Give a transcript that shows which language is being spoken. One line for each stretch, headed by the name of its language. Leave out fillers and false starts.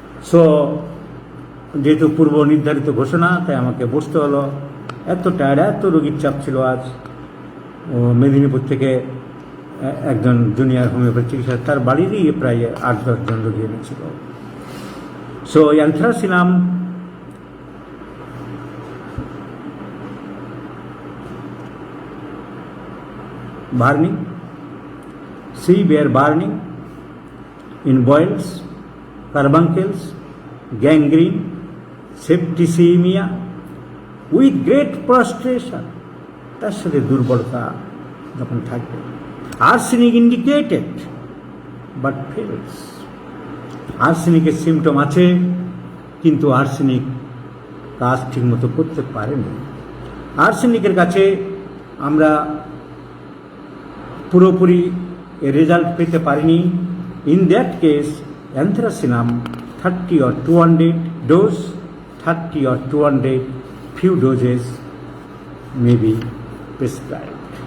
Bangla: So যেহেতু পূর্ব নির্ধারিত ঘোষণা, তাই আমাকে বসতে হলো। এত টায়ার্ড, এত রোগীর চাপ ছিল আজ। ও মেদিনীপুর থেকে একজন জুনিয়র হোমিওপ্যাথি চিকিৎসক, তার বাড়িরই প্রায় 8-10 জন রোগী এনেছিল।
English: so anthracinum burning, severe burning in boils, carbuncles, gangrene, septicemia with great prostration,
Bangla: তার সাথে দুর্বলতা যখন থাকবে।
English: Arsenic indicated but fails.
Bangla: আর্সেনিকের symptom আছে, কিন্তু আর্সেনিক কাজ ঠিকমতো করতে পারেনি। আর্সেনিকের কাছে আমরা পুরোপুরি রেজাল্ট পেতে পারিনি।
English: In that case anthracinum 30 or 200 dose, 30 or 200 few doses may be prescribed.